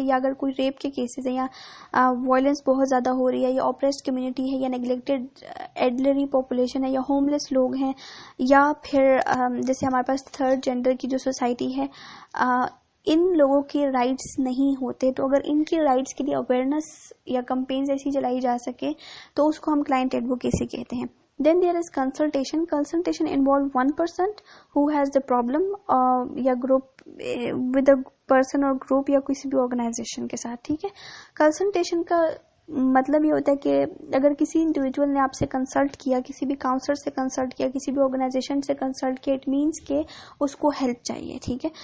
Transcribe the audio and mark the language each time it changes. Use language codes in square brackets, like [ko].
[ur] یا اگر کوئی ریپ کے کیسز ہیں یا وائلنس بہت زیادہ ہو رہی ہے یا اوپریسڈ کمیونٹی ہے یا نیگلیکٹڈ ایلڈرلی پاپولیشن ہے یا ہوم لیس لوگ ہیں, یا پھر جیسے ہمارے پاس تھرڈ جینڈر کی جو سوسائٹی ہے, ان لوگوں کے رائٹس نہیں ہوتے, تو اگر ان کی رائٹس کے لیے اویئرنیس یا کمپینز ایسی چلائی جا سکے تو اس کو ہم کلائنٹ ایڈوکیسی کہتے ہیں. [en] Then there is consultation. Consultation involve one person who has the problem یا group with a person or group یا [ur] کسی بھی organization کے ساتھ, ٹھیک ہے. Consultation کا مطلب یہ ہوتا ہے کہ اگر کسی انڈیویجول نے آپ سے کنسلٹ کیا, کسی بھی کاؤنسلر سے کنسلٹ کیا, کسی بھی آرگنائزیشن سے کنسلٹ کیا, اٹ مینس کہ اس کو ہیلپ چاہیے, ٹھیک ہے.